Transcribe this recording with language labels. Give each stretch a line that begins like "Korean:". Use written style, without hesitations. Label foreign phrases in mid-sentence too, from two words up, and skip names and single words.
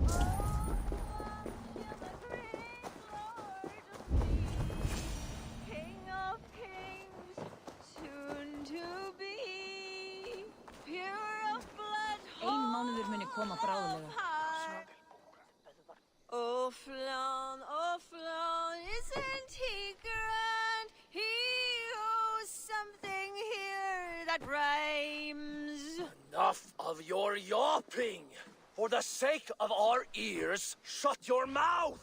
English: King of kings, soon to be, pure of blood,
Icelandic: Ein mánuður muni koma bráðlega.
English: Oh, Flan, isn't he grand? He owes something here that rhymes. Enough of your yawping! For the sake of our ears, shut your mouth!